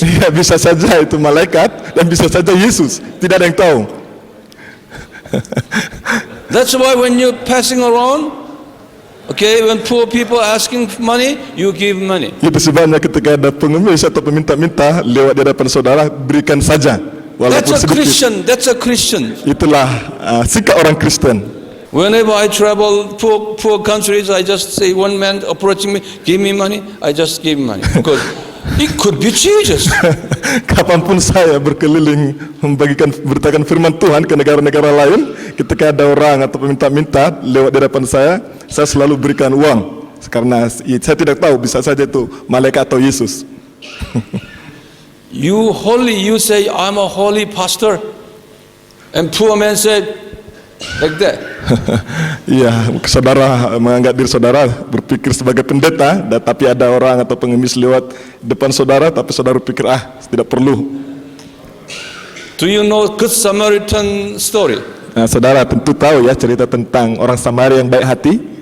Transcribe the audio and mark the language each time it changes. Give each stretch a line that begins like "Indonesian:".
Indonesian: ya, bisa saja itu malaikat dan bisa saja Yesus. Tidak ada yang tahu.
English: That's why when you're passing around, okay, when poor people asking for money, you give money.
Indonesian: Itu sebabnya ketika ada pengemis atau peminta-minta lewat di hadapan saudara, berikan saja
English: That's
Indonesian: walaupun
English: a
Indonesian: sedikit.
English: Christian. That's a Christian.
Indonesian: Itulah sikap orang Kristen.
English: Whenever I travel poor countries, I just say one man approaching me, give me money. I just give him money because it could be Jesus.
Indonesian: Kapanpun saya berkeliling beritakan firman Tuhan ke negara-negara lain, ketika ada orang atau peminta-minta lewat di hadapan saya selalu berikan uang karena saya tidak tahu, bisa saja itu malaikat atau Yesus.
English: You say I'm a holy pastor, and poor man said like that.
Indonesian: Iya, saudara menganggap diri saudara berpikir sebagai pendeta, tapi ada orang atau pengemis lewat depan saudara, tapi saudara berpikir tidak perlu.
English: Do you know Good Samaritan story?
Indonesian: Nah, saudara tentu tahu ya cerita tentang orang Samaria yang baik hati.